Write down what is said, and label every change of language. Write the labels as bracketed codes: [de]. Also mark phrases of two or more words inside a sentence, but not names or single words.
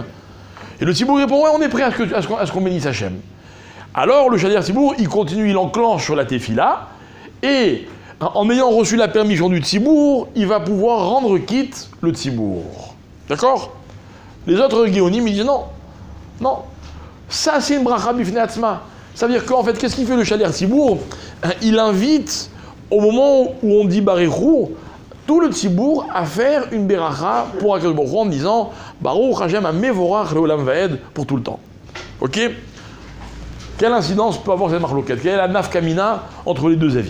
[fr] Et le Tzibour répond, ouais, on est prêt à ce qu'on bénisse Hachem. Alors, le [he] שליח ציבור, [fr] il continue, il enclenche sur la tefila, et en ayant reçu la permission du Tzibour, il va pouvoir rendre quitte le Tzibour. D'accord? Les autres géonim, ils disent non. Non. Ça, c'est une [he] ברכה בפני עצמה. [fr] Ça veut dire qu'en fait, qu'est-ce qu'il fait le [he] שליח ציבור? [fr] Il invite, au moment où on dit [he] ברוך הוא, [fr] tout le Tzibour à faire une beracha pour [he] הקדוש ברוך הוא [fr] en disant [he] ברוך ה' המבורך לעולם ועד [fr] pour tout le temps. Ok? Quelle incidence peut avoir cette marloquette? Quelle est la nafkamina entre les deux avis?